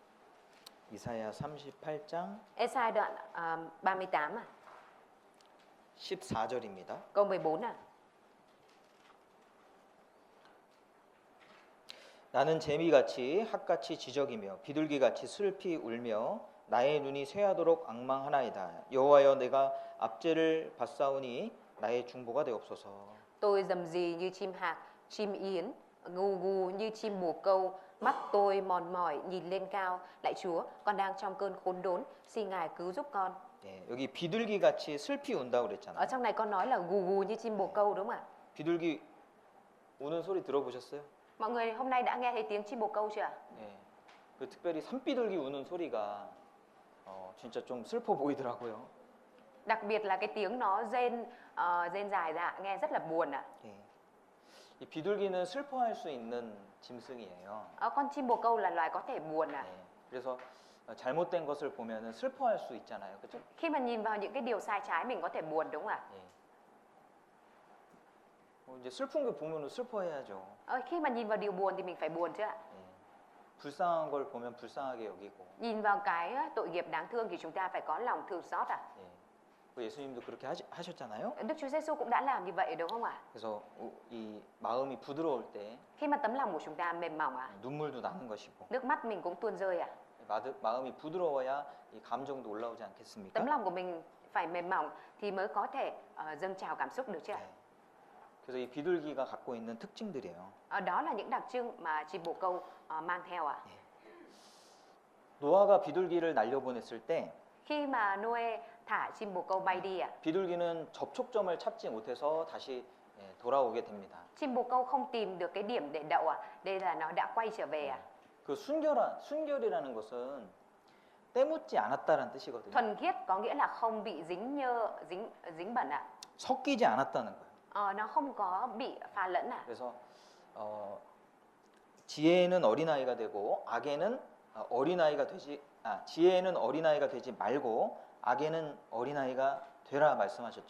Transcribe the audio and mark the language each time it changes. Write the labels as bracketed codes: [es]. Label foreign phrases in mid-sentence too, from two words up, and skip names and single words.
[ko] 이사야 38장 [vi] Ê-sai đoạn 38 ạ. [ko] 14절입니다. [vi] Câu 14 à. [ko] 나는 재미같이 핫같이 지적이며 비둘기같이 슬피 울며 나의 눈이 쇠하도록 앙망하나이다. 여호와여 내가 압제를 받사오니 나의 중보가 되옵소서. [vi] Tôi rầm rì như chim hạc, chim yến, gù gù như chim bồ câu, mắt tôi mòn mỏi nhìn lên cao. Lạy Chúa, con đang trong cơn khốn đốn, xin Ngài cứu giúp con. [ko] 예, 여기 비둘기같이 슬피 운다고 [vi] Ở [ko] 그랬잖아요. [vi] trong này con nói là gù gù như chim bồ câu đúng không ạ? [ko] 비둘기 우는 소리 들어보셨어요? [vi] Mọi người hôm nay đã nghe thấy tiếng chim bồ câu chưa ạ? [ko] 예, 그 특별히 산비둘기 우는 소리가 진짜 좀 슬퍼 보이더라고요. [vi] Đặc biệt là cái tiếng nó rên dài ra nghe rất là buồn ạ. [ko] 예, 이 비둘기는 슬퍼할 수 있는 짐승이에요. [vi] Con chim bồ câu là loài có thể buồn ạ. [ko] 예, 그래서 잘못된 것을 보면은 슬퍼할 수 있잖아요, 그렇죠? [vi] Khi mà nhìn vào những cái điều sai trái mình có thể buồn đúng không ạ? [ko] 예. 이제 슬픈 거 보면은 슬퍼해야죠. [vi] Khi mà nhìn vào điều buồn thì mình phải buồn chứ ạ? [ko] 예. 불쌍한 걸 보면 불쌍하게 여기고. [vi] Nhìn vào cái tội nghiệp đáng thương thì chúng ta phải có lòng thương xót ạ. [ko] 예. 그 예수님도 그렇게 하셨잖아요. [vi] Đức Chúa Giêsu cũng đã làm như vậy đúng không ạ? [ko] 그래서 이 마음이 부드러울 때 [vi] Khi mà tấm lòng của chúng ta mềm mỏng ạ, [ko] 눈물도 나는 것이고 [vi] nước mắt mình cũng tuôn rơi ạ. [ko] 마음이 부드러워야 이 감정도 올라오지 않겠습니까? [vi] Tấm lòng của mình phải mềm mỏng thì mới có thể dâng trào cảm xúc được chứ ạ? [ko] 네. 그래서 이 비둘기가 갖고 있는 특징들이에요. [vi] Đó là những đặc trưng mà chim bồ câu mang theo ạ. [ko] 노아가 비둘기를 날려보냈을 때 [vi] Khi mà Noe thả chim bồ câu bay đi ạ, [ko] 비둘기는 접촉점을 찾지 못해서 다시 돌아오게 됩니다. [vi] chim bồ câu không tìm được cái điểm để đậu ạ. Đây là nó đã quay trở về ạ. [ko] 그 순결이라는 것은 때묻지 않았다는 뜻이거든요. [vi] Thuần khiết có nghĩa là không bị dính bẩn ạ. [ko] 섞이지 않았다는 거예요. [vi] Nó không có bị pha lẫn ạ. [ko] 그래서 지혜는 어린아이가 되고 악에는 지혜는 어린아이가 되지 말고 악에는 어린아이가 되라 말씀하셨죠?